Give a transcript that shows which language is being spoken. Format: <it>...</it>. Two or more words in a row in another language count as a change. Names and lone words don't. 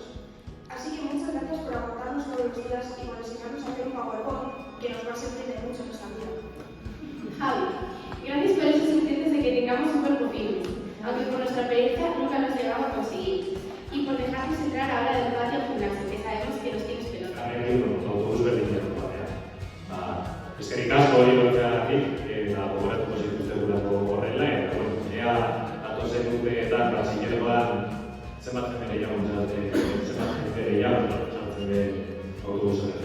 <es>Así que muchas gracias por aguantarnos todos los días y por enseñarnos a hacer un PowerPoint que nos va a servir de mucho en nuestra vida. Javi, gracias por esos intentos de que tengamos un cuerpo firme, aunque por nuestra pereza nunca los llegamos a conseguir. Y por dejarnos entrar ahora del patio al gimnasio, que sabemos que nos tienes pelota.</es> <eu>Autobus berdineko batean. Eskerrik asko hori lortzeagatik, eta gogoratuko zituztegulako horrela, eta ea datozen urteetan, zinerekoan zenbat jende gehiago sartzen den autobus horretan.</eu>